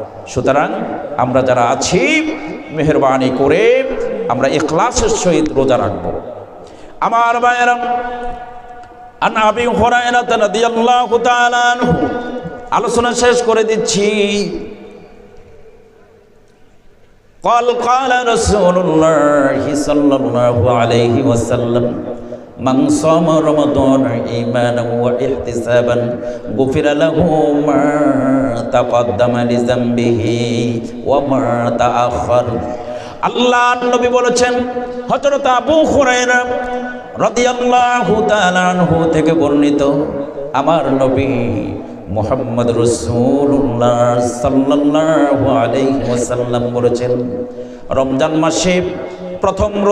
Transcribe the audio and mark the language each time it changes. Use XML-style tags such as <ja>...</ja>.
<bn>সুতরাং আমরা যারা আছি মেহেরবানি করে আমরা ইখলাসের সহিত রোজা রাখবো। আমার ভাইয়েরা, আন আবি হুরায়রা রাদিয়াল্লাহু তাআলা আনহু, আলোচনা শেষ করে দিচ্ছি।</bn> <ar>قال قال رسول الله صلى الله عليه وسلم من صام رمضان إيمانا واحتسابا غفر له ما تقدم لذنبه وما تأخر।</ar> <bn>আল্লাহর নবী বলেছেন, হযরত আবু হুরায়রা রাদিয়াল্লাহু তাআলা আনহু থেকে বর্ণিত, আমার নবী মুহাম্মদ রাসূলুল্লাহ সাল্লাল্লাহু আলাইহি ওয়াসাল্লাম বলেছেন, রমজান মাসে প্রথম</bn>